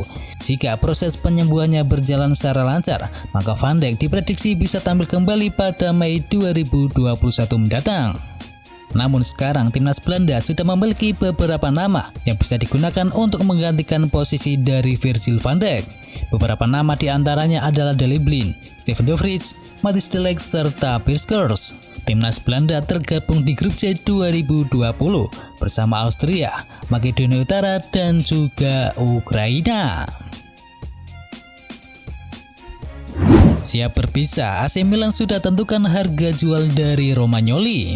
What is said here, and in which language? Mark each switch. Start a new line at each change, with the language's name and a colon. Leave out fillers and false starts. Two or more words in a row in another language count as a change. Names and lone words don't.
Indonesian: Jika proses penyembuhannya berjalan secara lancar, maka Van Dijk diprediksi bisa tampil kembali pada Mei 2021 mendatang. Namun sekarang timnas Belanda sudah memiliki beberapa nama yang bisa digunakan untuk menggantikan posisi dari Virgil van Dijk. Beberapa nama diantaranya adalah Daley Blind, Steven de Vrij, Matthijs de Ligt, serta Piers Kers. Timnas Belanda tergabung di grup C 2020 bersama Austria, Makedonia Utara, dan juga Ukraina. Siap berpisah, AC Milan sudah tentukan harga jual dari Romagnoli.